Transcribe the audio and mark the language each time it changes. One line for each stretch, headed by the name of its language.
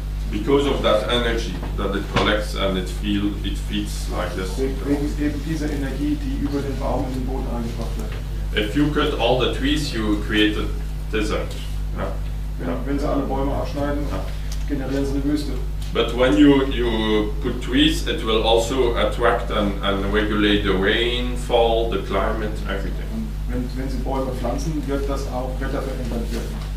English: Because of that energy that it collects and it feeds like this.
German: Wegen eben dieser Energie, die über den Baum in den Boden eingebracht wird.
English: if you cut all the trees, you create a desert. Yeah.
German: Wenn Sie alle Bäume abschneiden, generieren Sie eine Wüste.
English: But when you put trees, it will also attract and regulate the rainfall, the climate, everything.
German: Und wenn Sie Bäume pflanzen, wird das auch wetterverändert werden.